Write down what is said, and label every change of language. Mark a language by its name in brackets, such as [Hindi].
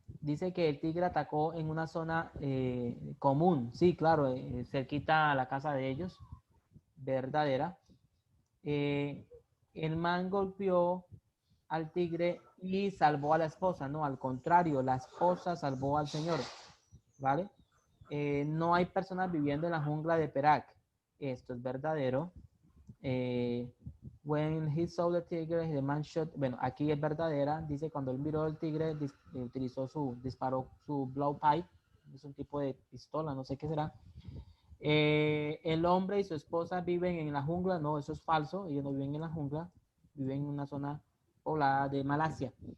[Spanish] Dice que el tigre atacó en una zona común, sí, claro, cerquita a la casa de ellos, verdadera. El man golpeó al tigre y salvó a la esposa. No, al contrario, la esposa salvó al señor. ¿Vale? No hay personas viviendo en la jungla de Perak. Esto es verdadero. [English] When he saw the tiger, the man shot. [Spanish] Bueno, aquí es verdadera. Dice cuando él miró al tigre, disparó su blowpipe. Es un tipo de pistola, no sé qué será. El hombre y su esposa viven en la jungla. No, eso es falso. Ellos no viven en la jungla. Viven en una zona poblada de Malasia.